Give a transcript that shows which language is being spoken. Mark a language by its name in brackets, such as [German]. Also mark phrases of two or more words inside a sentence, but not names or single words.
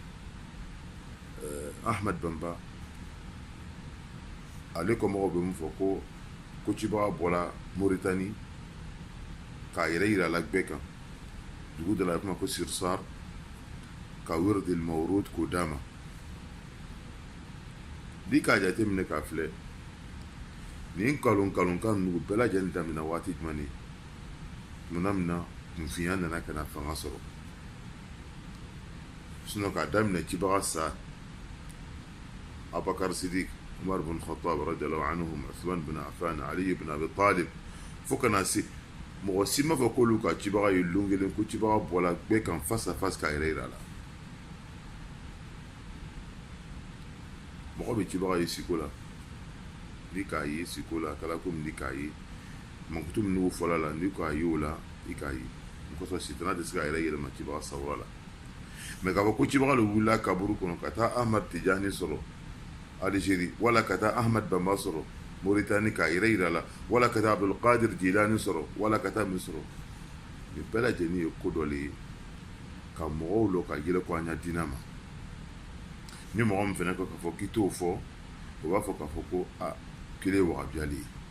[Bambara] Ahmad Bamba ale kɔmɔgɔw bɛ mun fɔ ko cibaga bɔla Mauritanie k'a yɛrɛ yira la bɛɛ kan dugu dɔ la a bɛ f'o ma ko Sirsar ka [Arabic] الورد المورود [Bambara] k'o d'a ma n'i k'a jateminɛ k'a filɛ nin kalonkan ninnu bɛɛ lajɛlen daminɛ waati jumɛn de tuma min na kunfinya nana ka na fanga sɔrɔ sinon k'a daminɛ cibaga sa Abubakar Sidiq Umar bin Khattab [Arabic] رضي الله عنهم [Bambara] Uthman bin Affan Ali bin Abi Talib fo kana se mɔgɔ si ma fɔ k'olu ka cibaga ye lon kelen ko cibaga bɔla bɛɛ kan [French] face à face [Bambara] k'a yɛrɛ yira la mɔgɔ bɛ cibaga ye siko la ni k'a ye siko la a kɛra komi ni k'a ye mankutu min n'o fɔla la ni k'a ye o la i k'a ye o kosɔn sitana tɛ se k'a yɛrɛ yɛlɛma cibaga sawura la mais k'a fɔ ko cibaga le wulila kaburu kɔnɔ ka taa Ahmad Tijani sɔrɔ Algérie wala ka taa Ahmad Bamba sɔrɔ Mauritanie k'a yɛrɛ yira la wala ka taa Abdul Qadir Jilani sɔrɔ wala ka taa min sɔrɔ nin bɛɛ lajɛlen ye ko dɔ le ye ka mɔgɔw lɔ ka yɛlɛ ko an ɲa diinɛ ma ni mɔgɔ min fɛnɛ ko k'a fɔ k'i t'o fɔ o b'a fɔ k'a fɔ ko a kelen ye wagabiya le ye